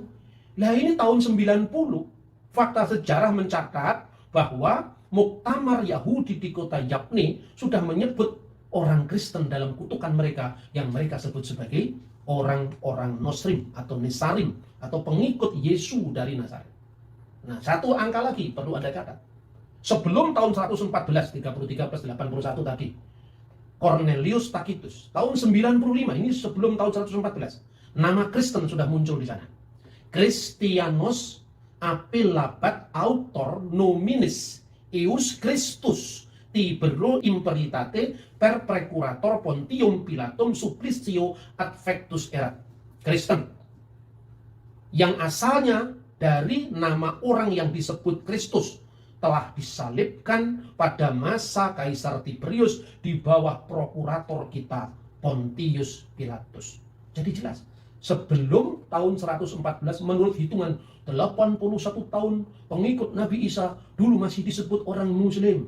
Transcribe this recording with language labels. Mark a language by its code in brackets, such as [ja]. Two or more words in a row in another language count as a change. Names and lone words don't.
[id] Nah ini tahun 90, fakta sejarah mencatat bahwa muktamar Yahudi di kota Yabne sudah menyebut orang Kristen dalam kutukan mereka yang mereka sebut sebagai orang-orang Nosrim atau Nesarim atau pengikut Yesus dari Nazaret. Nah, satu angka lagi perlu Anda catat. Sebelum tahun 114, 33 plus 81 tadi, Cornelius Tacitus, tahun 95, ini sebelum tahun 114, nama Kristen sudah muncul di sana. [la] Christianos appellabat autor nominis eius Christus tibero imperitate per precurator Pontium Pilatum supplicio adfectus erat. [id] Kristen yang asalnya dari nama orang yang disebut Kristus telah disalibkan pada masa Kaisar Tiberius di bawah prokurator kita Pontius Pilatus. Jadi jelas, sebelum tahun 114 menurut hitungan 81 tahun pengikut Nabi Isa dulu masih disebut orang Muslim.